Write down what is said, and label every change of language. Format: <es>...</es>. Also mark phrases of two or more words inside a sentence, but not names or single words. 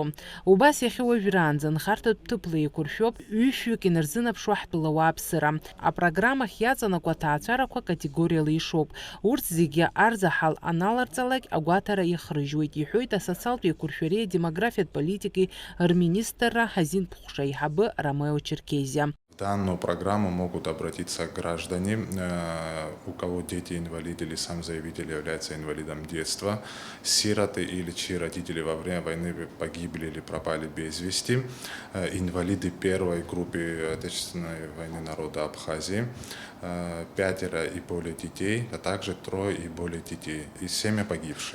<ab>Убас иахьа уажәраанӡа анхарҭатә ҭыԥла еиқәыршәоуп ҩышәҩык инарзынаԥшуа ҳтәыла ауааԥсыра. Апрограммахь иаҵанакуа аҭаацәарақәа категориала ишоуп. Урҭ зегьы арзаҳал аналарҵалак агәаҭара иахрыжьуеит, иҳәоит асоциалтә еиқәыршәареи адемографиатә политикеи рминистрра Ҳазин Пухша аиҳабы Ромео Черкезиа.</ab> <ru>В данную программу могут обратиться граждане, у кого дети-инвалиды или сам заявитель является инвалидом детства, сироты или чьи родители во время войны погибли или пропали без вести, инвалиды первой группы Отечественной войны народа Абхазии, 5 и более детей, а также 3 и более детей и семьи погибшие.</ru>